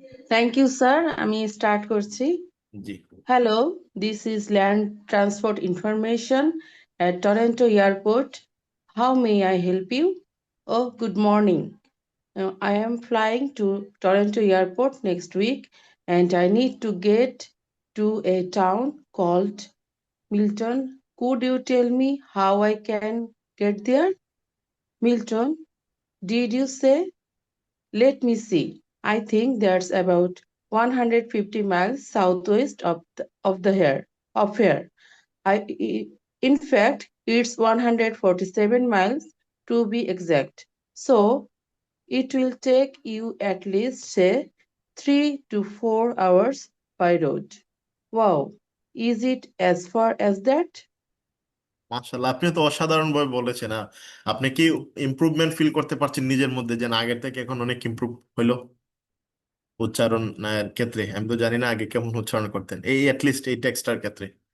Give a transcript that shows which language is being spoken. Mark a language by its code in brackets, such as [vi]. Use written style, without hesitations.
[en] thank you sir, [bn] আমি start করছি। জি। [en] Hello, this is land transport information at Toronto Airport. How may I help you? Oh, good morning. I am flying to Toronto Airport next week and I need to get to a town called Milton. Could you tell me how I can get there? Milton, did you say? Let me see. I think that's about 150 miles southwest of here. In fact, it's 147 miles to be exact. So it will take you at least, say, 3 to 4 hours by road. Wow, is it as far as that? [bn] মাশাল্লাহ, আপনি তো অসাধারণ ভাবে বলেছেন। আপনি কি improvement feel করতে পারছেন নিজের মধ্যে, যে না আগের থেকে এখন অনেক ইমপ্রুভ হইলো উচ্চারণ ক্ষেত্রে? আমি তো জানি না আগে কেমন উচ্চারণ করতেন, এই অ্যাটলিস্ট এই টেক্সটার ক্ষেত্রে।